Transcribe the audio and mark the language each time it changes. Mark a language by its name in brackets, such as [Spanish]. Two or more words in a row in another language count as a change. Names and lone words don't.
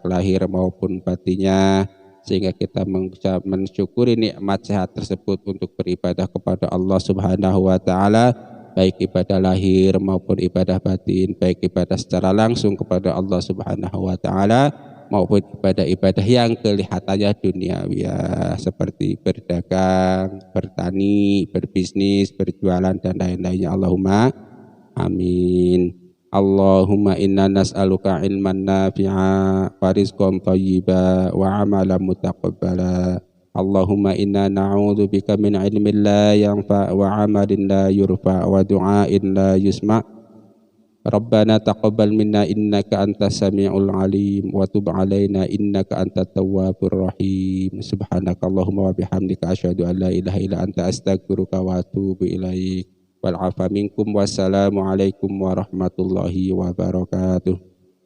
[Indonesian] lahir maupun batinnya, sehingga kita bisa mensyukuri nikmat sehat tersebut untuk beribadah kepada [Arabic] الله سبحانه وتعالى, [Indonesian] baik ibadah lahir maupun ibadah batin, baik ibadah secara langsung kepada [Arabic] الله سبحانه وتعالى [Indonesian] maupun ibadah-ibadah yang kelihatannya duniawiyah seperti berdagang, bertani, berbisnis, berjualan dan lain-lainnya. [Arabic] اللهم آمين. اللهم إنا نسألك علما نافعا ورزقا طيبا وعملا متقبلا. اللهم إنا نعوذ بك من علم لا ينفع وعمل لا يرفع ودعاء لا يسمع'. ربنا تقبل منا إنك أنت السميع العليم وتب علينا إنك أنت التواب الرحيم. سبحانك اللهم وبحمدك أشهد أن لا إله إلا أنت أستغفرك وأتوب إليك. والعفو منكم والسلام عليكم ورحمة الله وبركاته.